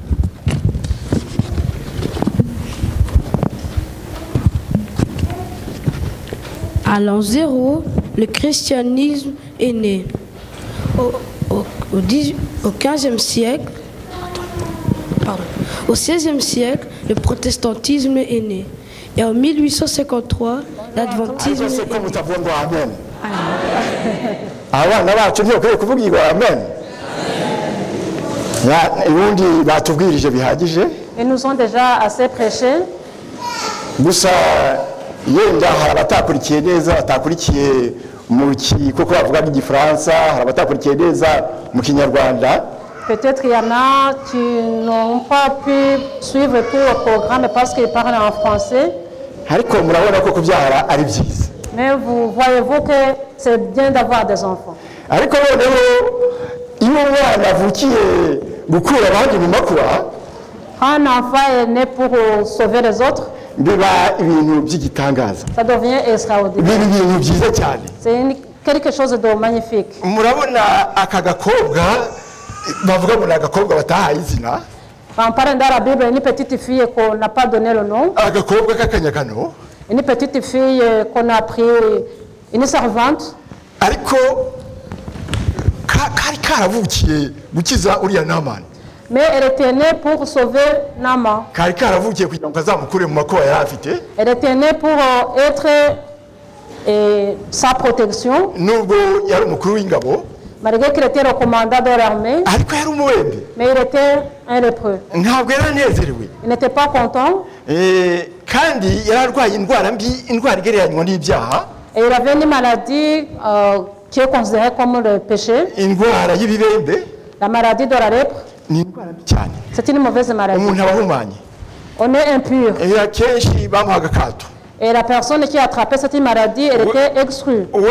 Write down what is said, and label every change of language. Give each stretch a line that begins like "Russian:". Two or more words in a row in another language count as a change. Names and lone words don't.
French: À l'an 0, le christianisme est né. Au XVe siècle, au XVIe siècle, le protestantisme est né. Et en 1853, l'adventisme est né.
Kinyarwanda: abana bacu ntibakwiye kuvugirwa amen. Ubundi batubwirije bihagije.
French: Ils nous ont déjà assez prêché.
Kinyarwanda: Gusa yenda hari abatakurikiye neza batakurikiye mu kuko bavuga igifaransa, hari abatakurikiye neza mu kinyarwanda.
French: Peut-être il y en a qui n'ont pas pu suivre tout le programme parce qu'ils parlent en français.
Kinyarwanda: Ariko murabona ko kubyara ari byiza.
French: Mais voyez-vous que c'est bien d'avoir des enfants.
Kinyarwanda: Ariko noneho iyo umwana avukiye gukura abandi mu makuba,
French: un enfant est né pour sauver les autres,
Kinyarwanda: biba ibintu by'igitangaza.
French: Ça devient extraordinaire.
Kinyarwanda: Biba ibintu byiza cyane.
French: C'est quelque chose de magnifique.
Kinyarwanda: Murabona aka gakobwa bavuga ngo n'agakobwa batahaye izina.
French: On parle dans la Bible une petite fille qu'on n'a pas donné le nom.
Kinyarwanda: Agakobwa k'akanyagano.
French: Une petite fille qu'on a pris, une servante.
Kinyarwanda: Ariko kari karavukiye gukiza uriya Namani.
French: Mais elle était née pour sauver Naaman.
Kinyarwanda: Kari karavukiye kugira ngo azamukure mu makuba yari afite.
French: Elle était née pour être sa protection.
Kinyarwanda: Nubwo yari umukuru w'ingabo.
French: Malgré qu'il était le commandant de l'armée.
Kinyarwanda: Ariko yari umuwembe.
French: Mais il était un lépreux.
Kinyarwanda: Ntabwo yaranezerewe.
French: Il n'était pas content.
Kinyarwanda: Kandi yararwaye indwara mbi, indwara igereranywa n'ibyaha.
French: Et il avait une maladie qui est considérée comme le péché.
Kinyarwanda: Indwara y'ibibembe.
French: La maladie de la lèpre. C'est une mauvaise maladie. On est impur. Et la personne qui a attrapé cette maladie, elle était exclue.